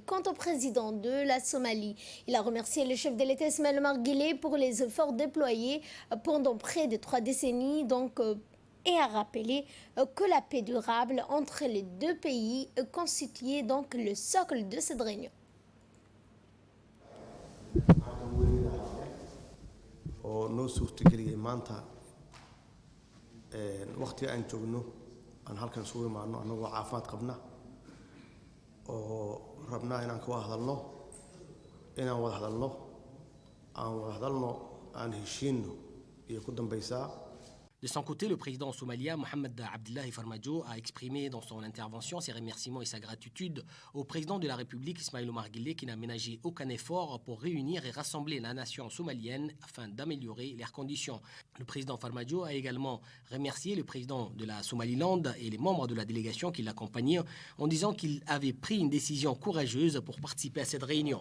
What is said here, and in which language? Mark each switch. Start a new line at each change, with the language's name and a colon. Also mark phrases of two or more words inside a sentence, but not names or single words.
French: Quant au président de la Somalie, il a remercié le chef de l'État Ismaël Omar Guelleh pour les efforts déployés pendant près de 3 décennies, et a rappelé que la paix durable entre les deux pays constituait donc le socle de cette réunion.
Somali: aan halkan isugu imaano anagoo caafimaad qabna oo rabnaa inaan ka wada hadalno aan heshiino iyo ku dambaysaa.
French: De son côté, le président somalien Mohamed Abdullahi Farmajo a exprimé dans son intervention ses remerciements et sa gratitude au président de la République Ismaël Omar Guelleh qui n'a ménagé aucun effort pour réunir et rassembler la nation somalienne afin d'améliorer leurs conditions. Le président Farmajo a également remercié le président de la Somaliland et les membres de la délégation qui l'accompagnaient en disant qu'il avait pris une décision courageuse pour participer à cette réunion.